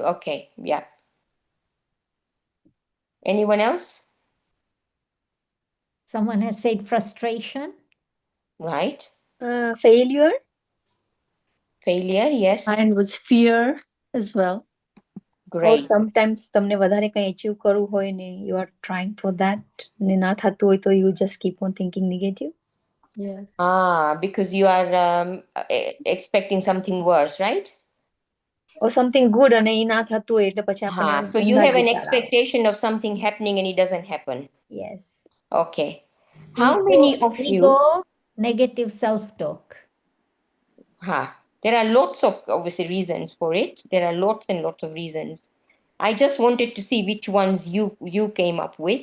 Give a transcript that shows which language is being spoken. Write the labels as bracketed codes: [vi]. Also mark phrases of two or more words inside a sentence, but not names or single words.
[en] Okay, yeah. Anyone else? Someone has said frustration. Right. Failure. Failure, yes. Mine was fear as well. Or Great. sometimes [gu] તમને વધારે કંઈ [en] achieve [gu] કરવું હોય ને [en] you are trying for that [gu] ને ના થતું હોય તો [en] you just keep on thinking negative. Yeah. Because you are expecting something worse, right? Or something good [gu] અને એ ના થતું હોય એટલે પછી આપણને [en] So you [gu] ઊંધા જ [en] have an [gu] વિચાર આવે. [en] expectation of something happening and it doesn't happen. Yes. Okay. How many of you? Ego, negative self-talk. There are lots of obviously reasons for it. There are lots and lots of reasons. I just wanted to see which ones you came up with.